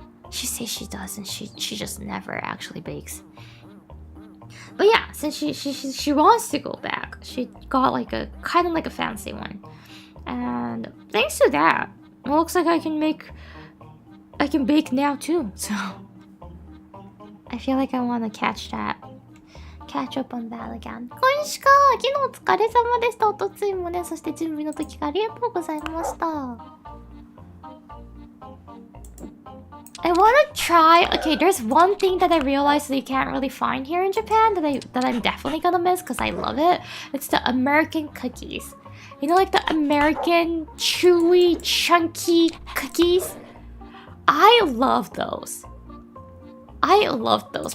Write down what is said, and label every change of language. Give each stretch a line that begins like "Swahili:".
English: She says she does, and she just never actually bakes. But yeah, since she wants to go back, she got like a kind of like a fancy one, and thanks to that, it looks like I can bake now too. So I feel like I want to catch up on that again.
Japanese: 小石か、昨日お疲れ様でした。おとついもね、そして準備の時からありがとうございました。
English: I want to try... Okay, there's one thing that I realized that you can't really find here in Japan that I'm definitely gonna miss because I love it. It's the American cookies. You know, like the American chewy, chunky cookies? I love those. I love those.